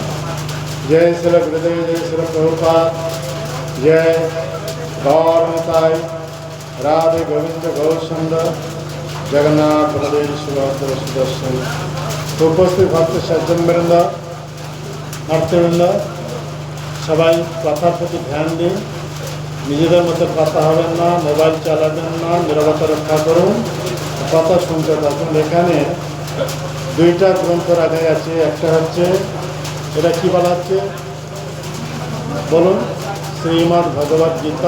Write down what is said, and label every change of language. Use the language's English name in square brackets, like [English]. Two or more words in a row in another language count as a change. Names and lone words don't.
[Hindi] जय श्री गुरुदेव जय श्री प्रभुपाद जय गौर निताई राधे गोविंद गौरसुंदर जगन्नाथ बलदेव सुभद्र सुदर्शन। उपस्थित भक्त सज्जनवृंद भक्तवृंद [Bangla] সবাই কথার প্রতি ধ্যান দিন। নিজেদের মধ্যে কথা হবেন না, মোবাইল চালাবেন না, নীরবতা রক্ষা করুন, কথা শুনতে থাকুন। এখানে দুইটা গ্রন্থ রাখা গেছে। একটা হচ্ছে এটা কি বলা হচ্ছে বলুন, শ্রীমদ্ ভগবদ গীতা।